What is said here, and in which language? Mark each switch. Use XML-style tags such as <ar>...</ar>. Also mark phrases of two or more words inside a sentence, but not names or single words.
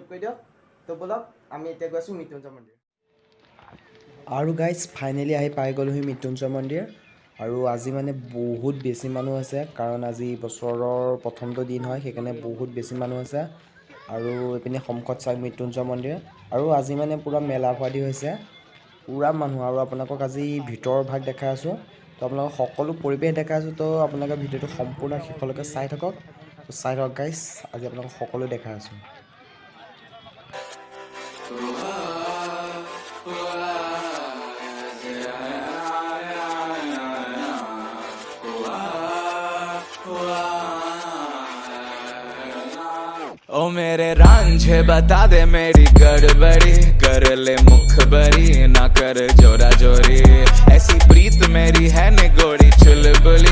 <as>কৰি দিয়ক তো বলক আমি এতিয়া গৈ আছোঁ মৃত্যুঞ্জয় মন্দিৰ আৰু</as> <en>guys finally</en> <as>আহি পাই গ'লোহি মৃত্যুঞ্জয় মন্দিৰ আৰু আজি মানে বহুত বেছি মানুহ আছে কাৰণ আজি বছৰৰ প্ৰথমটো দিন হয় সেইকাৰণে বহুত বেছি মানুহ আছে আৰু এইপিনে সন্মুখত চাই মৃত্যুঞ্জয় মন্দিৰ আৰু আজি মানে পূৰা মেলা হোৱাদি হৈছে পূৰা মানুহ আৰু আপোনালোকক আজি ভিতৰৰ ভাগ দেখাই আছোঁ তো আপোনালোকক সকলো পৰিৱেশ দেখাই আছোঁ তো আপোনালোকে ভিডিঅ'টো সম্পূৰ্ণ শেষলৈকে চাই থাকক গাইজ আজি আপোনালোকক সকলো দেখাই আছোঁ</as> <hi>ओ मेरे रांझे बता दे मेरी गड़बड़ी कर ले मुखबरी ना कर जोरा जोरी ऐसी प्रीत मेरी है निगोड़ी चुलबुली</hi>